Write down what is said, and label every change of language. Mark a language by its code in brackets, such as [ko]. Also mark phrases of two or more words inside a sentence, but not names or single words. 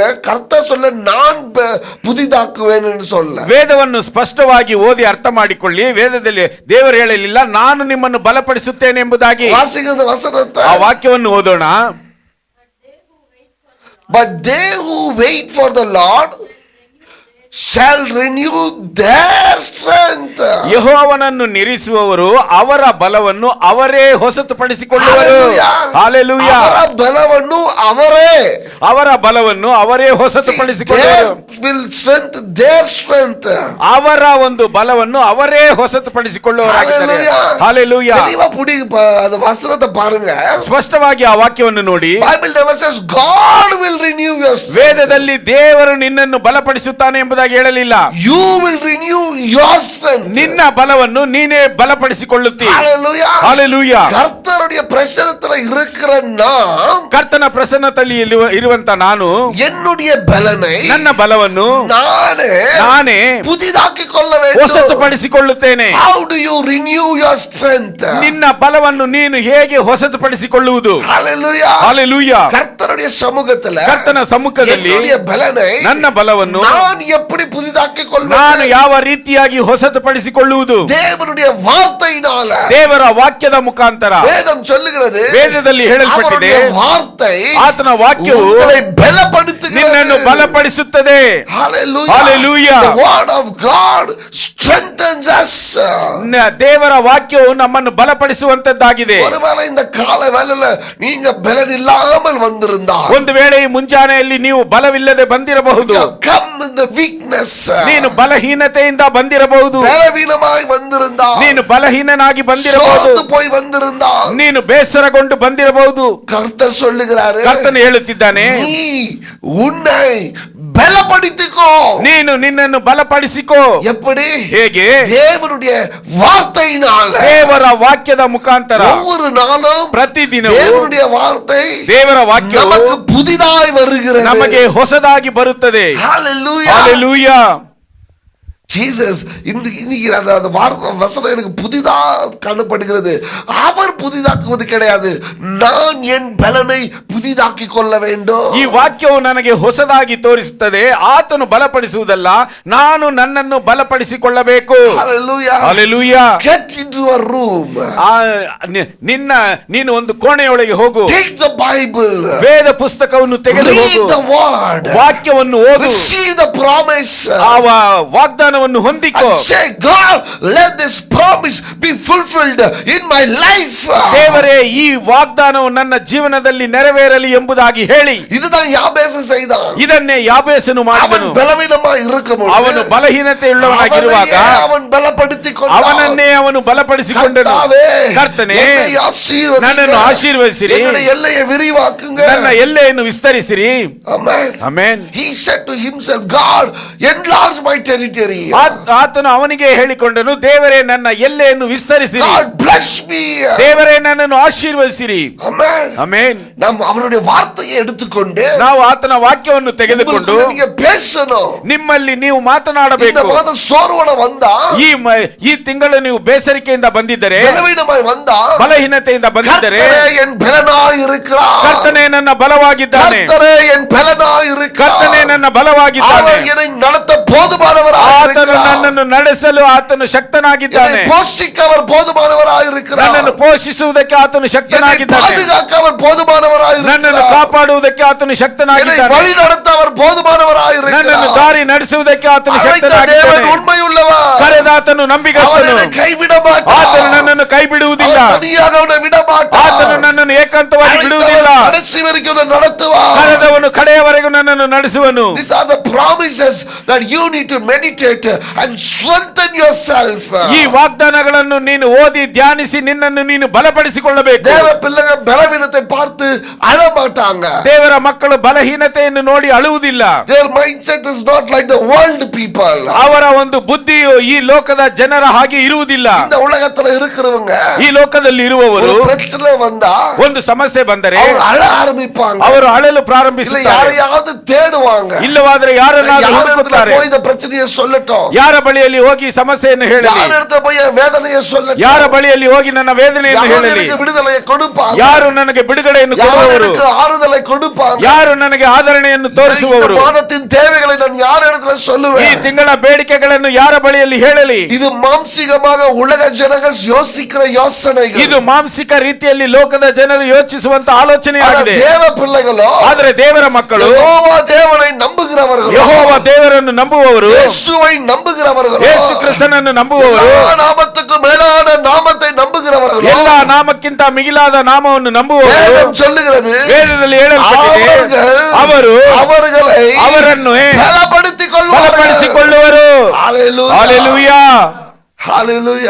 [ta] கர்த்தர் சொல்ல நான் புதிதாக்குவேன் சொல்ல. [kn] ವೇದವನ್ನು ಸ್ಪಷ್ಟವಾಗಿ ಓದಿ ಅರ್ಥ ಮಾಡಿಕೊಳ್ಳಿ. ವೇದದಲ್ಲಿ ದೇವರು ಹೇಳಲಿಲ್ಲ ನಾನು ನಿಮ್ಮನ್ನು ಬಲಪಡಿಸುತ್ತೇನೆ ಎಂಬುದಾಗಿ. [ta] வாசிங்க அந்த வசனத்தை. [kn] ಆ ವಾಕ್ಯವನ್ನು ಓದೋಣ. [en] But they who wait for the Lord shall renew their strength. [kn] ಯೆಹೋವನನ್ನು ನಿರೀಕ್ಷಿಸುವವರು ಅವರ ಬಲವನ್ನು ಅವರೇ ಹೊಸತುಪಡಿಸಿಕೊಳ್ಳುವರು. ಹಲ್ಲೆಲೂಯಾ. ಅವರ ಬಲವನ್ನು ಅವರೇ, ಅವರ ಬಲವನ್ನು ಅವರೇ ಹೊಸತುಪಡಿಸಿಕೊಳ್ಳುವರು. [en] will strengthen their strength. [kn] ಅವರ ಒಂದು ಬಲವನ್ನು ಅವರೇ ಹೊಸತುಪಡಿಸಿಕೊಳ್ಳುವವರಾಗಿದ್ದಾರೆ. ಹಲ್ಲೆಲೂಯಾ. [ta] தெளிவா புடி அந்த வசனத்தை பாருங்க. [kn] ಸ್ಪಷ್ಟವಾಗಿ ಆ ವಾಕ್ಯವನ್ನು ನೋಡಿ. [en] Bible never says God will renew your strength. [kn] ವೇದದಲ್ಲಿ ದೇವರು ನಿನ್ನನ್ನು ಬಲಪಡಿಸುತ್ತಾನೆ ಎಂಬುದಾಗಿ ಹೇಳಲಿಲ್ಲ. [en] You will renew your strength. [kn] ನಿನ್ನ ಬಲವನ್ನು ನೀನೇ ಬಲಪಡಿಸಿಕೊಳ್ಳುತ್ತಿ. [en] Hallelujah. [kn] ಹಲ್ಲೆಲೂಯಾ. [ta] கர்த்தருடைய பிரசன்னத்துல இருக்கிற நான், [kn] ಕರ್ತನ ಪ್ರಸನ್ನತೆಯಲ್ಲಿ ಇರುವಂತ ನಾನು [ta] என்னுடைய பலனை, [kn] ನನ್ನ ಬಲವನ್ನು ನಾನೇ [ta] புதிதாக்கிக் கொள்ள வேண்டும். [kn] ಹೊಸತುಪಡಿಸಿಕೊಳ್ಳುತ್ತೇನೆ. [en] How do you renew your strength? [kn] ನಿನ್ನ ಬಲವನ್ನು ನೀನು ಹೇಗೆ ಹೊಸತುಪಡಿಸಿಕೊಳ್ಳುವುದು? [en] Hallelujah. [kn] ಹಲ್ಲೆಲೂಯಾ. [ta] கர்த்தருடைய சமூகத்துல, [kn] ಕರ್ತನ ಸಮ್ಮುಖದಲ್ಲಿ [ta] என்னுடைய பலனை, [kn] ನನ್ನ ಬಲವನ್ನು [ta] நான் எப்படி புதிதாக்கிக் [kn] ನಾನು [ta] கொள்வேன்? [kn] ಯಾವ ರೀತಿಯಾಗಿ ಹೊಸತುಪಡಿಸಿಕೊಳ್ಳುವುದು? [ta] தேவனுடைய வார்த்தையினால. [kn] ದೇವರ ವಾಕ್ಯದ ಮುಖಾಂತರ. [ta] வேதம் சொல்லுகிறது, [kn] ವೇದದಲ್ಲಿ ಹೇಳಲ್ಪಟ್ಟಿದೆ, [ta] அவருடைய வார்த்தை [kn] ಆತನ ವಾಕ್ಯವು [ta] உங்களை பலப்படுத்துகிறது. [kn] ನಿನ್ನನ್ನು ಬಲಪಡಿಸುತ್ತದೆ. [en] Hallelujah. Hallelujah. The word of God strengthens us. [kn] ದೇವರ ವಾಕ್ಯವು ನಮ್ಮನ್ನು ಬಲಪಡಿಸುವಂತದ್ದಾಗಿದೆ. [ta] ஒருவேளை இந்த கால வேளையில நீங்க பலன் இல்லாமல் வந்திருந்தால், [kn] ಒಂದು ವೇಳೆ ಈ ಮುಂಜಾನೆಯಲ್ಲಿ ನೀವು ಬಲವಿಲ್ಲದೆ ಬಂದಿರಬಹುದು. [en] come in the weakness, [kn] ನೀನು ಬಲಹೀನತೆಯಿಂದ ಬಂದಿರಬಹುದು. [ta] பலவீனமாய் வந்திருந்தால், [kn] ನೀನು ಬಲಹೀನನಾಗಿ ಬಂದಿರಬಹುದು. [ta] சோர்ந்து போய் வந்திருந்தால், [kn] ನೀನು ಬೇಸರಗೊಂಡು ಬಂದಿರಬಹುದು. [ta] கர்த்தர் சொல்லுகிறாரு, [kn] ಕರ್ತನು ಹೇಳುತ್ತಿದ್ದಾನೆ, [ta] நீ உன்னை பலப்படுத்திக்கோ. [kn] ನೀನು ನಿನ್ನನ್ನು ಬಲಪಡಿಸಿಕೋ. [ta] எப்படி? [kn] ಹೇಗೆ? [ta] தேவனுடைய வார்த்தையினால. [kn] ದೇವರ ವಾಕ್ಯದ ಮುಖಾಂತರ. [ta] ஒவ்வொரு நாளும் [kn] ಪ್ರತಿದಿನವೂ [ta] தேவனுடைய வார்த்தை [kn] ದೇವರ ವಾಕ್ಯವು [ta] நமக்கு புதிதாய் வருகிறது. [kn] ನಮಗೆ ಹೊಸದಾಗಿ ಬರುತ್ತದೆ. [en] Hallelujah. [kn] ಹಲ್ಲೆಲೂಯಾ. [ta] ஜீசஸ் இன்னைக்கு அந்த வசனம் எனக்கு புதிதா காணப்படுகிறது. அவர் புதிதாக்குவது கிடையாது, நான் என் பலனை புதிதாக்கி கொள்ள வேண்டும். [kn] ಈ ವಾಕ್ಯವು ನನಗೆ ಹೊಸದಾಗಿ ತೋರಿಸುತ್ತದೆ. ಆತನು ಬಲಪಡಿಸುವುದಲ್ಲ, ನಾನು ನನ್ನನ್ನು ಬಲಪಡಿಸಿಕೊಳ್ಳಬೇಕು. [en] Hallelujah. [kn] ಹಲ್ಲೆಲೂಯಾ. [en] Get into a room. [kn] ನೀನು ಒಂದು ಕೋಣೆಯೊಳಗೆ ಹೋಗು. [en] Take the Bible. [kn] ವೇದ ಪುಸ್ತಕವನ್ನು ತೆಗೆದು ಹೋಗು. [en] Read the word. [kn] ವಾಕ್ಯವನ್ನು ಓದು. [en] Receive the promise. [kn] ಆ ವಾಗ್ದಾನವನ್ನು ಹೊಂದಿಕೋ. [en] And say, God, let this promise be fulfilled in my life. [kn] ದೇವರೇ, ಈ ವಾಗ್ದಾನವು ನನ್ನ ಜೀವನದಲ್ಲಿ ನೆರವೇರಲಿ ಎಂಬುದಾಗಿ ಹೇಳಿ. [ta] இதுதான் யாபேசு செய்தான். [kn] ಇದನ್ನೇ ಯಾಬೇಸನು ಮಾಡಿದನು. [ta] அவன் பலவீனமாய் இருக்கும்போது, [kn] ಅವನು ಬಲಹೀನತೆಯುಳ್ಳವನಾಗಿರುವಾಗ [ta] அவன் பலப்படுத்திக் [kn] ಅವನನ್ನೇ ಅವನು ಬಲಪಡಿಸಿಕೊಂಡನು. ಕರ್ತನೇ, ನನ್ನನ್ನು ಆಶೀರ್ವದಿಸಿರಿ, [ta] என்னுடைய எல்லையை விரிவாக்குங்க, [kn] ನನ್ನ ಎಲ್ಲೆಯನ್ನು ವಿಸ್ತರಿಸಿರಿ. [en] Amen. [kn] ಆಮೆನ್. [en] He said to himself, God, enlarge my territory. [kn] ಆತನು ಅವನಿಗೆ ಹೇಳಿಕೊಂಡನು, ದೇವರೇ ನನ್ನ ಎಲ್ಲೆಯನ್ನು ವಿಸ್ತರಿಸಿರಿ. [en] God bless me. [kn] ದೇವರೇ ನನ್ನನ್ನು ಆಶೀರ್ವದಿಸಿರಿ. [en] Amen. [kn] ಆಮೆನ್. [ta] நாம் அவருடைய வார்த்தையை எடுத்துக்கொண்டு [kn] ನಾವು ಆತನ ವಾಕ್ಯವನ್ನು ತೆಗೆದುಕೊಂಡು [ta] நீங்க பேசணும். [kn] ನಿಮ್ಮಲ್ಲಿ ನೀವು ಮಾತನಾಡಬೇಕು. [ta] இந்த மாத சோர்வன வந்தா, [kn] ಈ ತಿಂಗಳು ನೀವು ಬೇಸರಿಕೆಯಿಂದ ಬಂದಿದ್ದರೆ, [ta] பலவீனமாய் வந்தா, [kn] ಬಲಹೀನತೆಯಿಂದ ಬಂದಿದ್ದರೆ, [ta] கர்த்தரே என் பலனாய் இருக்கிறார். [kn] ಕರ್ತನೇ ನನ್ನ ಬಲವಾಗಿದ್ದಾನೆ. [ta] கர்த்தரே என் பலனாய் இருக்கிறார். [kn] ಕರ್ತನೇ ನನ್ನ ಬಲವಾಗಿದ್ದಾನೆ. [ta] அவர் என்னை நடத்த போதுமானவராக [kn] ಆತನು [ta] இருக்கிறார். [kn] ನನ್ನನ್ನು ನಡೆಸಲು ಆತನು ಶಕ್ತನಾಗಿದ್ದಾನೆ. [ta] என்னை போஷிக்க அவர் போதுமானவராக இருக்கிறார். [kn] ನನ್ನನ್ನು ಪೋಷಿಸುವುದಕ್ಕೆ ಆತನು [ta] என்னை [kn] ಶಕ್ತನಾಗಿದ್ದಾನೆ. [ta] பாதுகாக்க அவர் போதுமானவராக [kn] ನನ್ನನ್ನು [ta] இருக்கிறார். [kn] ಕಾಪಾಡುವುದಕ್ಕೆ ಆತನು [ta] என்னை [kn] ಶಕ್ತನಾಗಿದ್ದಾನೆ. [ta] வழி நடத்த அவர் போதுமானவராக [kn] ನನ್ನನ್ನು [ta] இருக்கிறார். [kn] ದಾರಿ ನಡೆಸುವುದಕ್ಕೆ ಆತನು [ta] அழைத்த தேவன் [kn] ಶಕ್ತನಾಗಿದ್ದಾನೆ. [ta] உண்மையுள்ளவர். [kn] ಕರೆದಾತನು [ta] அவர் [kn] ನಂಬಿಗಸ್ತನು. [ta] என்னை கைவிட மாட்டார். [kn] ಆತನು ನನ್ನನ್ನು ಕೈ ಬಿಡುವುದಿಲ್ಲ. [ta] அவர் தனியாக அவனை விட மாட்டார். [kn] ಆತನು ನನ್ನನ್ನು ಏಕಾಂತವಾಗಿ ಬಿಡುವುದಿಲ್ಲ. [ta] அழைத்தவர் கடைசி வரைக்கும் உன்னை நடத்துவார். [kn] ಕರೆದವನು ಕಡೆಯವರೆಗೂ ನನ್ನನ್ನು ನಡೆಸುವನು. [en] These are the promises that you need to meditate and strengthen yourself. [kn] ಈ ವಾಗ್ದಾನಗಳನ್ನು ನೀನು ಓದಿ ಧ್ಯಾನಿಸಿ ನಿನ್ನನ್ನು ನೀನು ಬಲಪಡಿಸಿಕೊಳ್ಳಬೇಕು. [ta] தேவ பிள்ளைகள் பலவீனத்தை பார்த்து அழ மாட்டாங்க. [kn] ದೇವರ ಮಕ್ಕಳು ಬಲಹೀನತೆಯನ್ನು ನೋಡಿ ಅಳುವುದಿಲ್ಲ. [en] Their mindset is not like the world people. [kn] ಅವರ ಒಂದು ಬುದ್ಧಿಯು ಈ ಲೋಕದ ಜನರ ಹಾಗೆ ಇರುವುದಿಲ್ಲ. [ta] இந்த உலகத்துல இருக்கிறவங்க [kn] ಈ ಲೋಕದಲ್ಲಿ ಇರುವವರು [ta] ஒரு பிரச்சனை வந்தா [kn] ಒಂದು ಸಮಸ್ಯೆ ಬಂದರೆ [ta] அவங்க அழ ஆரம்பிப்பாங்க. [kn] ಅವರು ಅಳಲು [ta] இல்ல [kn] ಪ್ರಾರಂಭಿಸುತ್ತಾರೆ. [ta] யாரையாவது தேடுவாங்க. [kn] ಇಲ್ಲವಾದರೆ ಯಾರನ್ನಾದರೂ [ta] யார் இடத்துல [kn] ಹುಡುಕುತ್ತಾರೆ. [ta] போய் இந்த பிரச்சனையை சொல்லட்டும். [kn] ಯಾರ ಬಳಿಯಲ್ಲಿ ಹೋಗಿ ಸಮಸ್ಯೆಯನ್ನು ಹೇಳಲಿ. [ta] யார் இடத்துல போய் என் வேதனையை சொல்லட்டும். [kn] ಯಾರ ಬಳಿಯಲ್ಲಿ ಹೋಗಿ ನನ್ನ ವೇದನೆಯನ್ನು [ta] யார் [kn] ಹೇಳಲಿ. [ta] எனக்கு விடுதலையை கொடுப்பாங்க. [kn] ಯಾರು ನನಗೆ ಬಿಡುಗಡೆಯನ್ನು [ta] யார் [kn] ಕೊಡುವವರು. [ta] எனக்கு ஆறுதலை கொடுப்பாங்க. [kn] ಯಾರು ನನಗೆ ಆದರಣೆಯನ್ನು [ta] இந்த [kn] ತೋರಿಸುವವರು. [ta] மாதத்தின் தேவைகளை நான் யார் இடத்துல [kn] ಈ [ta] சொல்லுவேன். [kn] ತಿಂಗಳ ಬೇಡಿಕೆಗಳನ್ನು ಯಾರ ಬಳಿಯಲ್ಲಿ ಹೇಳಲಿ. [ta] இது மாம்சீகமாக உலக ஜனங்கள் யோசிக்கிற யோசனைகள். [kn] ಇದು ಮಾಂಸಿಕ ರೀತಿಯಲ್ಲಿ ಲೋಕದ ಜನರು ಯೋಚಿಸುವಂತ ಆಲೋಚನೆ [ta] ஆனா [kn] ಆಗಿದೆ. [ta] தேவ பிள்ளைகளோ [kn] ಆದರೆ ದೇವರ ಮಕ್ಕಳು [ta] யெகோவா தேவனை நம்புகிறவர்கள். [kn] ಯೆಹೋವ ದೇವರನ್ನು ನಂಬುವವರು, [ta] இயேசுவை நம்புகிறவர்கள். [kn] ಯೇಸು ಕ್ರಿಸ್ತನನ್ನು ನಂಬುವವರು, [ta] எல்லா நாமத்துக்கும் மேலான நாமத்தை நம்புகிறவர்கள். [kn] ಎಲ್ಲ ನಾಮಕ್ಕಿಂತ ಮಿಗಿಲಾದ ನಾಮವನ್ನು ನಂಬುವವರು. [ta] வேதம் சொல்லுகிறது [kn] ವೇದದಲ್ಲಿ ಹೇಳಲ್ಪಟ್ಟಿದೆ, ಅವರು [ta] அவர்களை [kn] ಅವರನ್ನು [ta] பலப்படுத்திக் கொள்வார்கள். [kn] ಬಲಪಡಿಸಿಕೊಳ್ಳುವರು. [en] Hallelujah. [kn] ಹಾಲೆಲೂಯಾ, [en] Hallelujah.